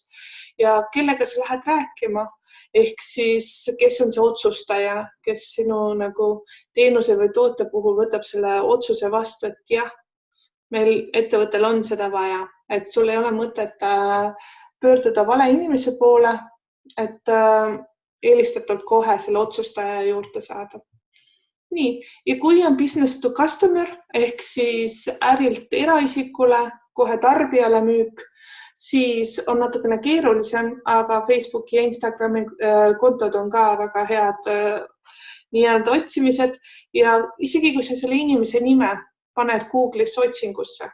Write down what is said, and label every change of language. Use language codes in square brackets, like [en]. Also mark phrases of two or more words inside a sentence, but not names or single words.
[et] Ja kellega sa lähed rääkima, ehk siis kes on see otsustaja, kes sinu nagu teenuse või toote puhul võtab selle otsuse vastu, et jah, meil ettevõttel on seda vaja, et sul ei ole mõtet pöörduda vale inimese poole, et eelistatult kohe selle otsustaja juurde saada. Nii, ja kui on [en] business to customer [et] ehk siis ärilt eraisikule, kohe tarbijale müük, siis on natukene keerulisem, aga Facebooki ja Instagrami kontod on ka väga head nii-öelda otsimised ja isegi kui sa selle inimese nime paned Google'isse otsingusse.